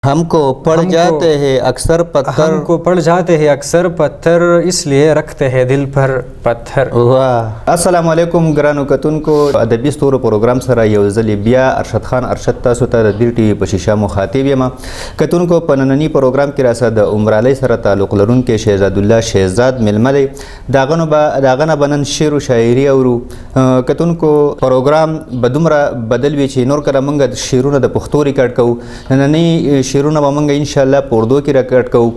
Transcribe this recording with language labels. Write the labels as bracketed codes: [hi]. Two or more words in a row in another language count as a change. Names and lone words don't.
[ur] ہم کو پڑ جاتے ہیں اکثر پتھر، ہم کو پڑ جاتے ہیں اکثر پتھر، اس لیے رکھتے ہیں دل پر پتھر. واہ. [ar] السلام علیکم [ps] ګرانو کتونکو، ادبي ستورو پروګرام سره یو ځل بیا ارشد خان ارشد تاسو ته د دې ټي وي په شیشه مخاطب یم. کتونکو په نننی پروګرام کې راسه د عمرالۍ سره تعلق لرونکي شهزاد الله شهزاد ملمه دی. داغه نه بنن شعر او شاعري اورو. کتونکو پروګرام به دومره بدل وي چې نور کله موږ شعرونه د پښتو ریکارډ کوو، نننی شعرونه به موږ انشاءالله په اردو کې ریکارډ کوو.